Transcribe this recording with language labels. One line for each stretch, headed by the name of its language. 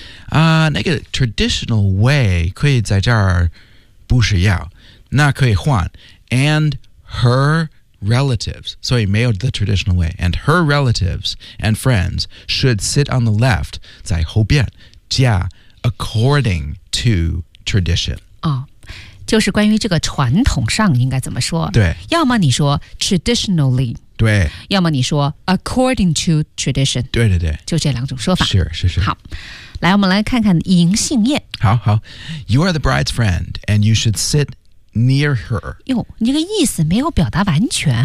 Chinese: 那个
English: traditional way
Chinese: 可以在这儿。不是要，那可以换
English: and her relatives,
Chinese: 所以没有
English: the traditional way, and her relatives and friends should sit on the left,
Chinese: 在后边加
English: according to tradition.
Chinese: 哦，就是关于这个传统上应该怎么说，对，要么你说 traditionally, 对，要么你说
English: according to tradition,
Chinese: 对对对，就这两种说法，是是是。好，来，我们来看看银杏叶。
English: 好好 ，You are the bride's friend, and you should sit near her.
Chinese: 哟，你这个意思没有表达完全啊。